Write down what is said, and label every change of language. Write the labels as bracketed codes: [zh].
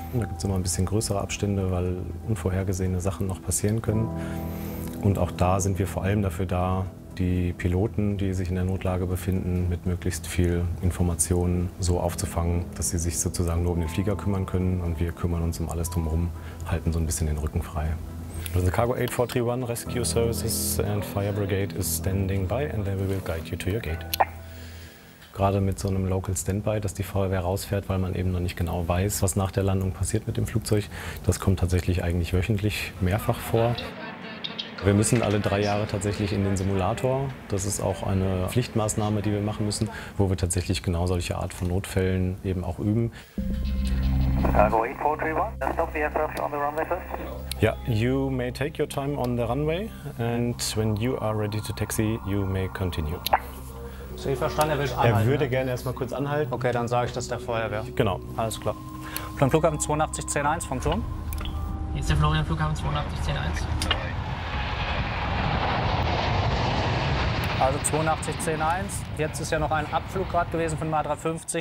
[de] Da gibt es immer ein bisschen größere Abstände, weil unvorhergesehene Sachen noch passieren können. Und auch da sind wir vor allem dafür da, die Piloten, die sich in der Notlage befinden, mit möglichst viel Informationen so aufzufangen, dass sie sich sozusagen nur um den Flieger kümmern können. Und wir kümmern uns um alles drumherum, halten so ein bisschen den Rücken frei. [en] The Cargo 8431 Rescue Services and Fire Brigade is standing by and they will guide you to your gate. [de] Gerade mit so einem Local Standby, dass die Feuerwehr rausfährt, weil man eben noch nicht genau weiß, was nach der Landung passiert mit dem Flugzeug, das kommt tatsächlich eigentlich wöchentlich mehrfach vor. Wir müssen alle 3 Jahre tatsächlich in den Simulator. Das ist auch eine Pflichtmaßnahme, die wir machen müssen, wo wir tatsächlich genau solche Art von Notfällen eben auch üben. [en] Cargo 8431, stop the aircraft on the runway first. [de] Ja, [en] you may take your time on the runway and when you are ready to taxi, you may continue. [de] Sehe ich verstanden, er will anhalten. Er würde gerne erstmal kurz anhalten. Okay, dann sage ich das der Feuerwehr. Genau. Alles klar. Plan Flughafen 8210-1 vom Turm. Hier ist der Florian, Flughafen 8210-1. Also 8210-1, jetzt ist ja noch ein Abflug gerade gewesen von dem A350.